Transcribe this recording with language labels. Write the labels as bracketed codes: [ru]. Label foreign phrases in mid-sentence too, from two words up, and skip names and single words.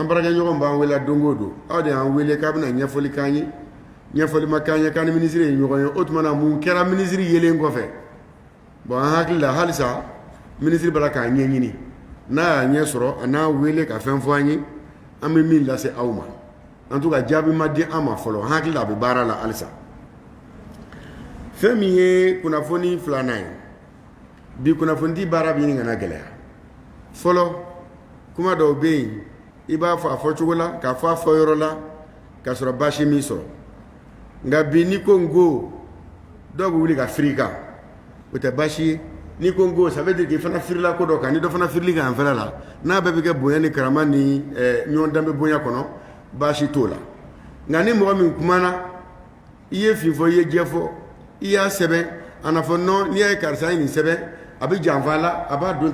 [bm] baarakɛɲɔgɔn b'an wele don o don aw de y'an wele k'a bɛna ɲɛfɔli k'an ye ɲɛfɔli ma k'an ye k'an ni minisiri ye ɲɔgɔn ye o tuma na mun kɛra minisiri yelen kɔfɛ bon an hakili la halisa minisiri b'a la k'a ɲɛɲini n'a y'a ɲɛ sɔrɔ a n'a wele ka fɛn fɔ an ye an bɛ min lase aw ma [fr] en tout cas [bm] jaabi ma di an ma fɔlɔ an hakili la a bɛ baara la halisa fɛn min ye kunnafoni filanan ye bi kunnafonidi baara bɛ ɲini ka na gɛlɛya fɔlɔ kuma dɔw bɛ yen i b'a fɔ a fɔcogo la k'a fɔ a fɔyɔrɔ la k'a sɔrɔ baasi min sɔrɔ nka bi ni ko n ko dɔw bɛ wuli ka firi i kan o tɛ baasi ye ni ko n ko [fr] ça veut dire que [bm] i fana firila ko dɔ kan ni dɔ fana firili kan fɛnɛ la n'a bɛɛ bɛ kɛ bonya ni karama ni ɲɔgɔn danbe bonya kɔnɔ baasi t'o la nka ni mɔgɔ min kumana i ye fin fɔ i ye jɛ fɔ i y'a sɛbɛn a na fɔ non n'i y'a ye karisa ye nin sɛbɛn a bɛ janfa a la a b'a don